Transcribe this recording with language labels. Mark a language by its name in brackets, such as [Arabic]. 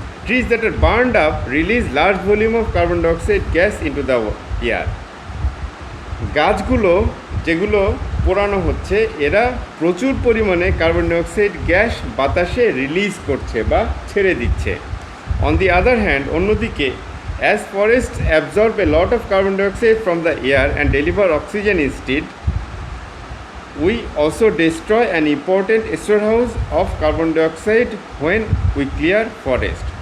[English] Trees that are burned up release large volume of carbon dioxide gas into the air. [Bangla] গাছগুলো যেগুলো পোড়ানো হচ্ছে, এরা প্রচুর পরিমাণে কার্বন ডাইঅক্সাইড গ্যাস বাতাসে রিলিজ করছে বা ছেড়ে দিচ্ছে। [English] On the other hand, অন্যদিকে, as forests absorb a lot of carbon dioxide from the air and deliver oxygen instead, we also destroy an important storehouse of carbon dioxide when we clear forest.